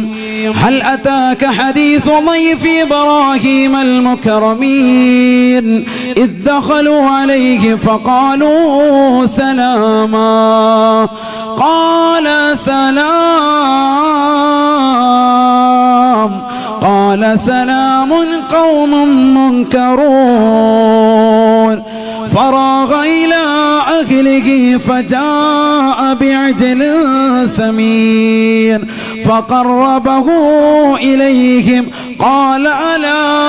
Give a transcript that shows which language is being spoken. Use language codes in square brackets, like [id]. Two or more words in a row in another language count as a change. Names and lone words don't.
[ar] هل أتاك حديث ضيف إبراهيم المكرمين إذ دخلوا عليه فقالوا سلاما قال سلام قال سلام قوم منكرون فراغ إلى أهله فجاء بعجل سمين فقربه إليهم قال ألا